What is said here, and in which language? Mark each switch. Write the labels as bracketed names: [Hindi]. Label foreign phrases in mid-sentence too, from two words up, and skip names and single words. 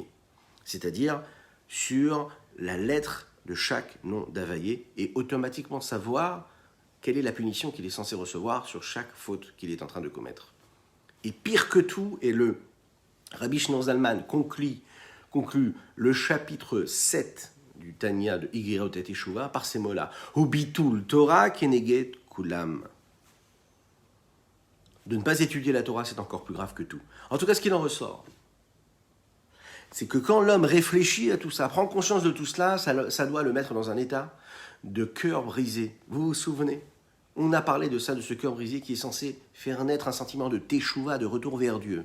[French] C'est-à-dire sur la lettre de chaque nom d'Havaïe et automatiquement savoir quelle est la punition qu'il est censé recevoir sur chaque faute qu'il est en train de commettre. Et pire que tout, et le Rabbi Shneur Zalman conclut le chapitre 7 du Tanya de Igirot et Teshuvah par ces mots-là. [Hebrew] ובטול תורה כנגד כולם. [French] De ne pas étudier la Torah, c'est encore plus grave que tout. En tout cas, ce qu'il en ressort, c'est que quand l'homme réfléchit à tout ça, prend conscience de tout cela, ça doit le mettre dans un état de cœur brisé. Vous vous souvenez? On a parlé de ça, de ce cœur brisé qui est censé faire naître un sentiment de teshuva, de retour vers Dieu.